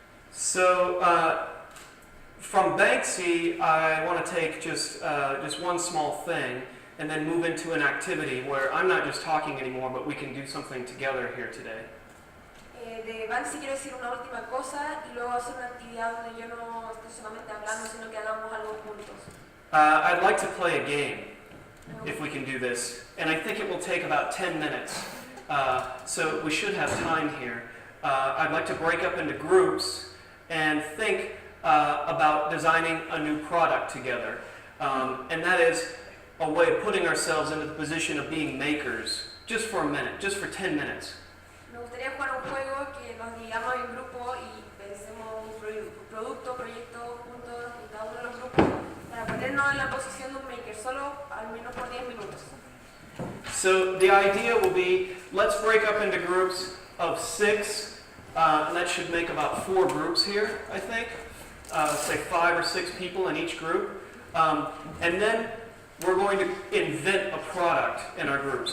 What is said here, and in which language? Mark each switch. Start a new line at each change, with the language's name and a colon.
English: So from Banksy, I want to take just one small thing and then move into an activity where I'm not just talking anymore, but we can do something together here today.
Spanish: De Banksy quiero decir una última cosa y luego hacer una actividad donde yo no estoy solamente hablando, sino que hagamos algo juntos.
English: I'd like to play a game, if we can do this, and I think it will take about 10 minutes, so we should have time here. I'd like to break up into groups and think about designing a new product together, and that is a way of putting ourselves into the position of being makers, just for a minute, just for 10 minutes.
Spanish: Me gustaría jugar un juego que nos digamos en grupo y pensemos un producto, proyecto juntos en cada uno de los grupos para ponernos en la posición de un maker, solo al menos por 10 minutos.
English: So the idea will be, let's break up into groups of 6, and that should make about 4 groups here, I think. Say 5 or 6 people in each group. And then we're going to invent a product in our groups.